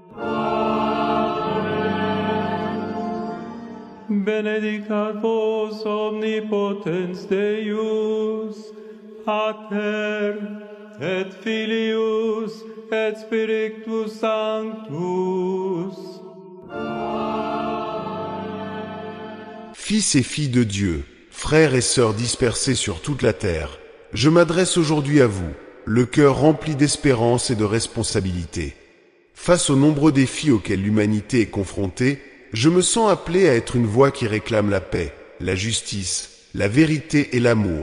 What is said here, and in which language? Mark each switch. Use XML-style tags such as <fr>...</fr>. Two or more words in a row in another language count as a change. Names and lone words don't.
<la>Benedicat vos omnipotens Deus, Pater et Filius et Spiritus Sanctus.</la> <fr>Fils et filles de Dieu, frères et sœurs dispersés sur toute la terre, je m'adresse aujourd'hui à vous, le cœur rempli d'espérance et de responsabilité. Face aux nombreux défis auxquels l'humanité est confrontée, je me sens appelé à être une voix qui réclame la paix, la justice, la vérité et l'amour.</fr>